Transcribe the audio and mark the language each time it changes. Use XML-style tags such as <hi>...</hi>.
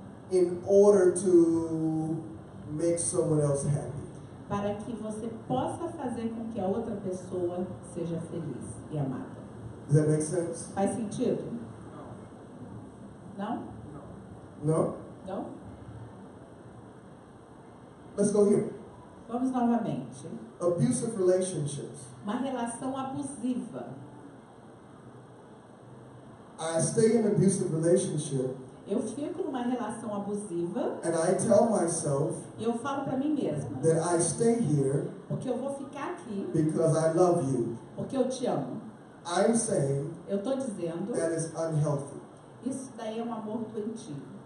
<en>in order to make someone else happy.</en> <pt>para que você possa fazer com que a outra pessoa seja feliz e amada.</pt> <en>Does that make sense?</en> <pt>Faz sentido? Não?</pt> <en>No?</en> <pt>Não?</pt> <en>Let's go here.</en> <pt>Vamos novamente.</pt> <en>Abusive relationships.</en> <pt>Uma relação abusiva.</pt> <en>I stay in an abusive relationship</en> <pt>Eu fico numa relação abusiva</pt> <en>and I tell myself</en> <pt>e eu falo para mim mesma,</pt> <en>that I stay here</en> <pt>porque eu vou ficar aqui,</pt> <en>because I love you.</en> <pt>porque eu te amo.</pt> <en>I'm saying</en> <pt>Eu estou dizendo,</pt> <en>that is unhealthy.</en> <pt>isso daí é um amor doentio.</pt>